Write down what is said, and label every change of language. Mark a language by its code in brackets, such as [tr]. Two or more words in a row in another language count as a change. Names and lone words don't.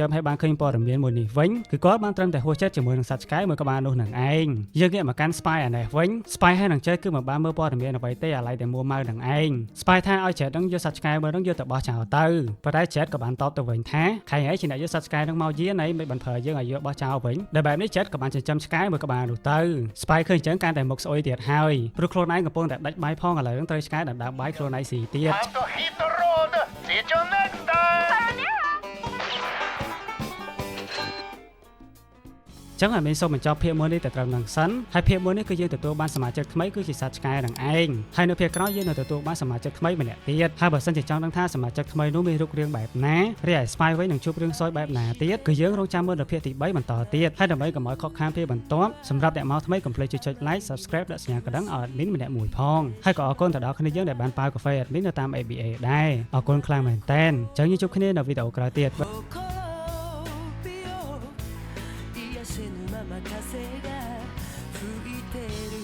[km] ឲ្យបានឃើញព័ត៌មានមួយនេះវិញគឺគាត់បានត្រឹមតែហួសចិត្តជាមួយនឹងសត្វឆ្កែមួយក្បាលនោះនឹងឯងយើងងាកមកកាន់ Spy អានេះវិញ Spy ហើយនឹងចេះគឺមិនបានមើលព័ត៌មានអ្វីទេអាឡ័យតែមួម៉ៅនឹងឯង Spy ថាឲ្យ Jet នឹងយកសត្វឆ្កែមួយនឹងយកទៅបោះចោលទៅប៉ុន្តែ Jet ក៏បានតបទៅវិញថាខែឯងជាអ្នកយកសត្វឆ្កែនឹងមកយានឯងមិនបានប្រើយើងឲ្យយកបោះចោលវិញដែលបែបនេះ Jet ក៏បានចិញ្ចឹមឆ្កែមួយក្បាលនោះទៅ Spy ឃើញចឹងកាន់តែមុខស្អុយទៀតហើយព្រោះខ្លួនឯងកំពុងតែដាច់បាយផងឥឡូវនឹងត្រូវឆ្កែដណ្ដើមបាយខ្លួនឯងស៊ីទៀត [en] Time to hit the road. See you next time. [km] ចឹងឲ្យមានសូមបញ្ចប់ភាគ1នេះទៅត្រឹមនឹងសិនហើយភាគ1នេះគឺយើងទទួលបានសមាជិកថ្មីគឺជាសត្វឆ្កែនឹងឯងហើយនៅភាគក្រោយយើងនឹងទទួលបានសមាជិកថ្មីម្នាក់ទៀតហើយបើសិនជាចង់ដឹងថាសមាជិកថ្មីនោះមានរូបរាងបែបណារីឯស្វាយវិញនឹងជួបរឿងសោយបែបណាទៀតគឺយើងរងចាំមើលនៅភាគទី3បន្តទៀតហើយដើម្បីកុំឲ្យខកខានភាគបន្ទាប់សម្រាប់អ្នកមកថ្មីកុំភ្លេចចុច [en] like subscribe [km] ដាក់សញ្ញាកណ្ដឹងឲ្យ admin ម្នាក់មួយផងហើយក៏អរគុណទៅដល់គ្នាយើងដែលបានប៉ាវកាហ្វេ admin នៅតាម ABA ដែរអរគុណខ្លាំងមែនតើចឹងយើងជួបគ្នានៅវីដេអូក្រោយទៀត [ja] 癒せぬまま風が吹いて